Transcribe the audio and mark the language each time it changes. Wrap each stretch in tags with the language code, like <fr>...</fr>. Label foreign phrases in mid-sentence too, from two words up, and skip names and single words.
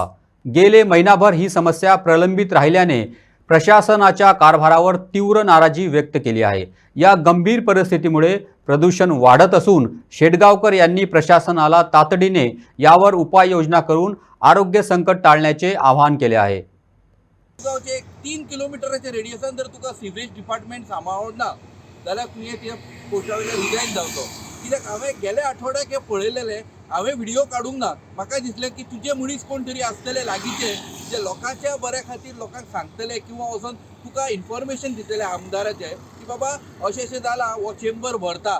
<mr>गेले महिनाभर ही समस्या प्रलंबित राहिल्याने प्रशासनाच्या कारभारावर तीव्र नाराजी व्यक्त केली आहे। या गंभीर परिस्थितीमुळे प्रदूषण वाढत असून शेडगावकर यांनी प्रशासनाला तातडीने यावर उपाययोजना करून आरोग्य संकट टाळण्याचे आवाहन केले आहे।</mr> <kok>मुरगावचे 3 किलोमीटरचे रेडियसन जर तुका</kok> <en>sewage department</en> <kok>सांबाळना जाल्यार तुवें ते पोस्टावयले रिजायन जावचो। कित्याक हांवें गेल्या आठवड्याक हे पळयलेले, हांवें व्हिडिओ काडूंक ना। म्हाका दिसलें की तुजे मनीस कोण तरी आसतले लागींचे जे लोकांच्या बऱ्या खातीर लोकांक सांगतले किंवा वचोन तुका इन्फॉर्मेशन दितले आमदाराचे की बाबा अशें अशें जालां, हो चेंबर भरता।</kok>